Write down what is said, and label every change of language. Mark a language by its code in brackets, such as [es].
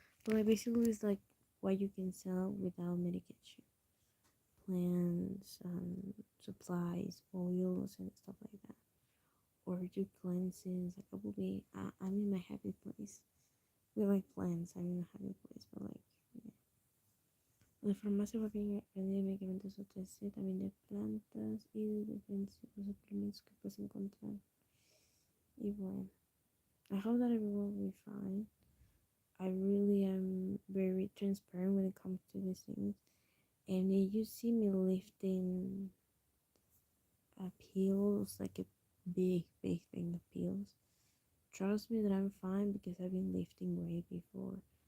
[en] But like basically, it's like what you can sell without medication, plants, supplies, oils, and stuff like that. Or do cleanses. Like I will be, I'm in my happy place. We like plants. I'm in a happy place, but like, yeah. [es] La farmacia va bien aprendí de medicamentos OTC, también de plantas y de diferentes suplementos que puedes encontrar. Y bueno, [en] I hope that everyone will be fine. I really am very transparent when it comes to these things. And if you see me lifting pills, like a big thing of pills, trust me that I'm fine because I've been lifting weight before.